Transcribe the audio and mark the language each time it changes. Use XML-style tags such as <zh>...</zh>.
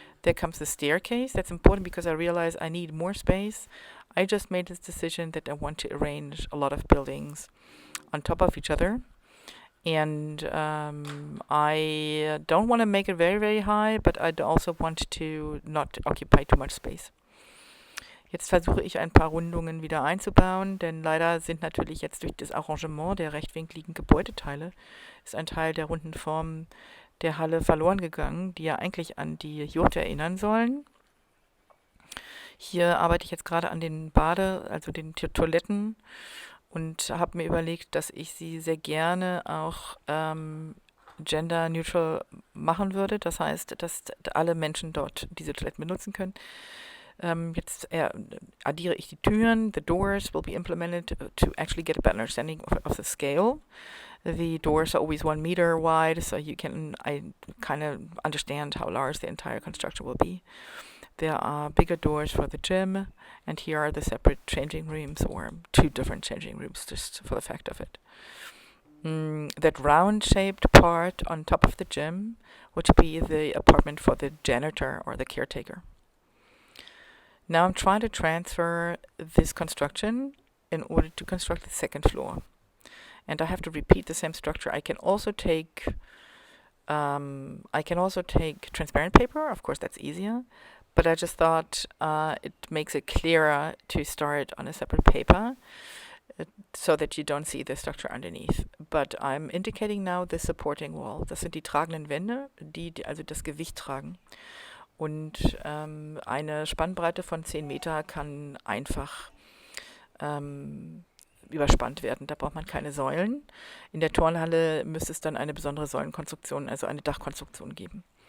<en>There comes the staircase. That's important because I realize I need more space. I just made this decision that I want to arrange a lot of buildings on top of each other. And I don't want to make it very, very high, but I also want to not occupy too much space.</en> <de>Jetzt versuche ich ein paar Rundungen wieder einzubauen, denn leider sind natürlich jetzt durch das Arrangement der rechtwinkligen Gebäudeteile ist ein Teil der runden Form der Halle verloren gegangen, die ja eigentlich an die Jurte erinnern sollen. Hier arbeite ich jetzt gerade an den also den Toiletten und habe mir überlegt, dass ich sie sehr gerne auch gender neutral machen würde. Das heißt, dass alle Menschen dort diese Toiletten benutzen können. Jetzt addiere ich die Türen.</de> <en>The doors will be implemented to actually get a better understanding of the scale. The doors are always 1 meter wide, so you can kind of understand how large the entire construction will be. There are bigger doors for the gym, and here are the separate changing rooms, or 2 different changing rooms, just for the fact of it. That round-shaped part on top of the gym would be the apartment for the janitor or the caretaker. Now I'm trying to transfer this construction in order to construct the second floor. And I have to repeat the same structure. I can also take transparent paper. Of course, that's easier. But I just thought it makes it clearer to start on a separate paper so that you don't see the structure underneath. But I'm indicating now the supporting wall.</en> <de>Das sind die tragenden Wände, die also das Gewicht tragen. Und eine Spannbreite von 10 Meter kann einfach überspannt werden. Da braucht man keine Säulen. In der Turnhalle müsste es dann eine besondere Säulenkonstruktion, also eine Dachkonstruktion geben.</de>